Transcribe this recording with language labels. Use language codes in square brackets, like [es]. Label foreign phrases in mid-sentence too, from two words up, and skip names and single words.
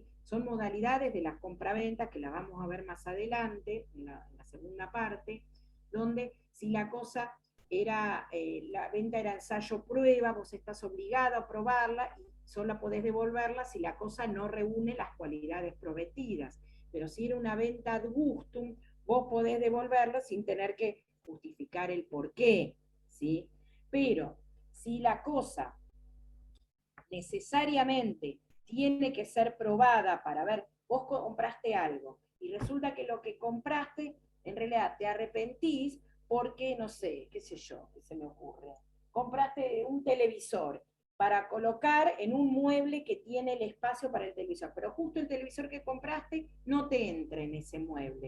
[es] Son modalidades de las compraventas que las vamos a ver más adelante, en la segunda parte, donde si la cosa era, la venta era ensayo-prueba, vos estás obligado a probarla y solo podés devolverla si la cosa no reúne las cualidades prometidas. Pero si era una venta [la] ad gustum, [es] vos podés devolverla sin tener que justificar el porqué, ¿sí? Pero si la cosa necesariamente tiene que ser probada para ver, vos compraste algo y resulta que lo que compraste en realidad te arrepentís porque, no sé, qué sé yo, qué se me ocurre, compraste un televisor para colocar en un mueble que tiene el espacio para el televisor, pero justo el televisor que compraste no te entra en ese mueble.